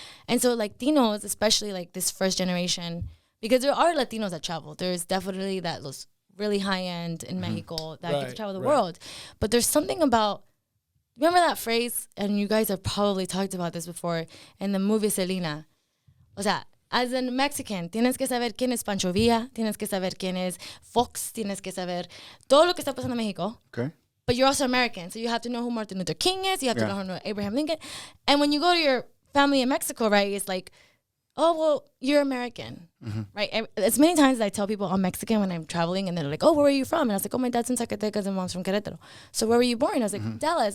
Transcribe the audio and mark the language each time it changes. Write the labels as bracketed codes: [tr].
[en] And so Latinos, especially like this first generation, because there are Latinos that travel. There's definitely those really high end in Mexico that get to travel the world. But there's something about, remember that phrase? And you guys have probably talked about this before in the movie Selena. [es] O sea, [en] as a Mexican, [es] tienes que saber quién es Pancho Villa, tienes que saber quién es Fox, tienes que saber todo lo que está pasando en Mexico. [en] Okay. But you're also American, so you have to know who Martin Luther King is, you have to know who Abraham Lincoln. And when you go to your family in Mexico, right, it's like, oh, well, you're American, right? As many times as I tell people I'm Mexican when I'm traveling, and they're like, oh, where are you from? And I was like, oh, my dad's in Zacatecas and mom's from Querétaro. So where were you born? I was like, Dallas.